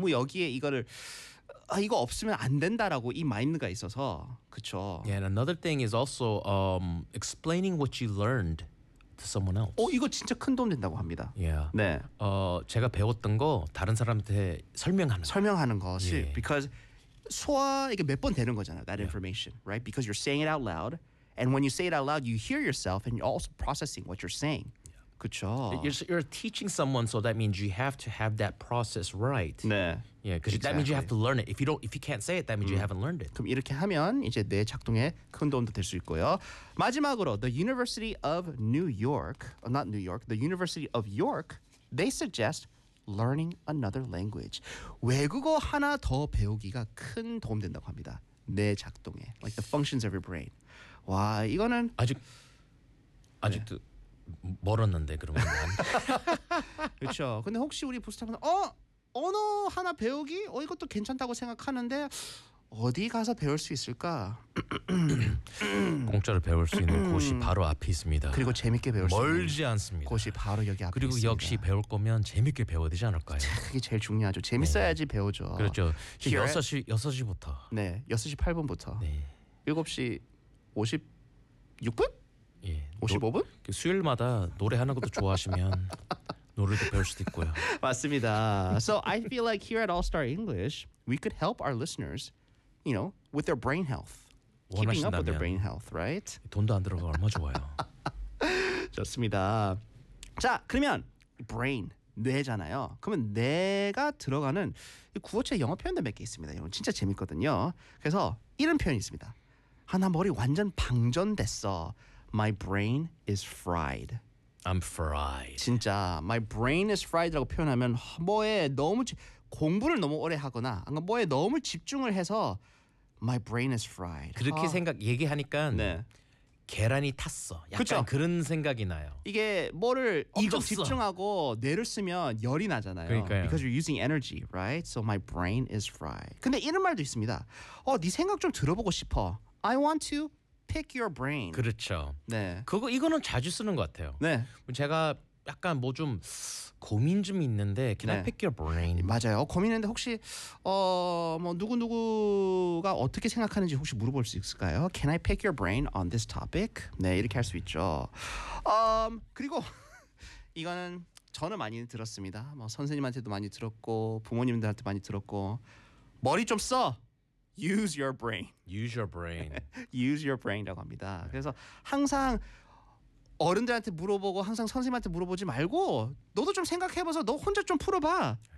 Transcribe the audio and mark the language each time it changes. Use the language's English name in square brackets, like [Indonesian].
[Korean] 너무 여기에 이거를 이거 없으면 안 된다라고 이 마인드가 있어서 그쵸. [English] Yeah, and another thing is also explaining what you learned to someone else. [Korean] 이거 진짜 큰 도움 된다고 합니다. [English] Yeah. [Korean] 네. 제가 배웠던 거 다른 사람한테 설명하는 것이 [English] yeah. because [Korean] 소화 이게 몇 번 되는 거잖아요. [English] That yeah. information, right? Because you're saying it out loud, and when you say it out loud, you hear yourself, and you're also processing what you're saying. [Korean] Yeah. 그쵸. [English] You're teaching someone, so that means you have to have that process right. [Korean] 네. [English] Yeah, because exactly. that means you have to learn it. If you can't say it, that means you haven't learned it. [Korean] 그럼 이렇게 하면 이제 뇌 작동에 큰 도움도 될 수 있고요. 마지막으로, [English] the University of New York, not New York, the University of York, they suggest learning another language. [Korean] 외국어 하나 더 배우기가 큰 도움 된다고 합니다. 뇌 작동에, [English] like the functions of your brain. [Korean] 와, 이거는 아직도 네. 멀었는데 그러면 그렇죠. 근데 혹시 우리 부스터분 언어 하나 배우기? 이것도 괜찮다고 생각하는데 어디 가서 배울 수 있을까? 공짜로 배울 수 있는 곳이 바로 앞에 있습니다. 그리고 재밌게 배울 멀지 수 있는 않습니다. 곳이 바로 여기 앞에 그리고 있습니다. 역시 배울 거면 재밌게 배워야 되지 않을까요? 그게 제일 중요하죠. 재밌어야지 네. 배우죠. 그렇죠. 6시부터. 네. 6시 8분부터. 네. 7시 56분? 예. 55분? 수요일마다 노래 하는 것도 좋아하시면 노래도 배울 수도 있고요. 맞습니다. [English] So I feel like here at All Star English, we could help our listeners, you know, with their brain health. [Korean] 원하신다면, [English] keeping up with their brain health, right? [Korean] 돈도 안 들어가 얼마 좋아요. 좋습니다. 자, 그러면 brain, 뇌잖아요. 그러면 뇌가 들어가는 구어체 영어 표현도 몇 개 있습니다. 이런 진짜 재밌거든요. 그래서 이런 표현이 있습니다. 나 머리 완전 방전됐어. [English] My brain is fried. I'm fried. [Korean] 진짜 [English] my brain is fried [Korean] 라고 표현하면 뭐에 너무 공부를 너무 오래 하거나 뭐에 너무 집중을 해서 my brain is fried. 그렇게 생각 얘기하니까 네. 계란이 탔어. 약간 그쵸? 그런 생각이 나요. 이게 뭐를 엄청 익었어. 집중하고 뇌를 쓰면 열이 나잖아요. 그러니까요. [English] Because you're using energy, right? So my brain is fried. [Korean] 근데 이런 말도 있습니다. 네 생각 좀 들어보고 싶어. [English] I want to pick your brain. [Korean] 그렇죠. 네. 그거 이거는 자주 쓰는 것 같아요. 네. 제가 약간 뭐 좀 고민 좀 있는데 [English] can [Korean] 네. [English] I pick your brain? [Korean] 맞아요. 고민인데 혹시 뭐 누구누구가 어떻게 생각하는지 혹시 물어볼 수 있을까요? [English] Can I pick your brain on this topic? [Korean] 네, 이렇게 할 수 있죠. 그리고 이거는 저는 많이 들었습니다. 뭐 선생님한테도 많이 들었고 부모님들한테 많이 들었고 머리 좀 써. [English] Use your brain. Use your brain. Use your brain [Korean] 이라고 합니다. 그래서 항상 어른들한테 물어보고 항상 선생님한테 물어보지 말고 너도 좀 생각해봐서 너 혼자 좀 풀어봐.